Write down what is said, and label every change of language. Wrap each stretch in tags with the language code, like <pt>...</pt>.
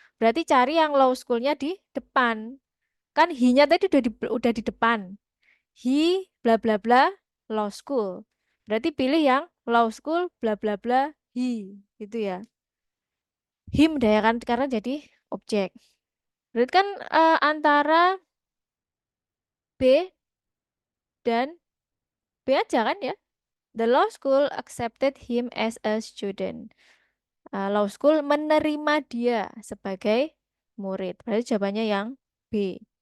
<id>Berarti cari yang law schoolnya di depan. Kan he-nya tadi udah di depan.</id> <en>He bla bla bla law school.</en> <id>Berarti pilih yang</id> <en>law school bla bla bla he</en> <id>gitu ya. Him deh kan karena jadi objek. Berarti kan antara B dan B aja kan ya.</id> <en>The law school accepted him as a student.</en> <id>Law school menerima dia sebagai murid. Berarti jawabannya yang B.</id>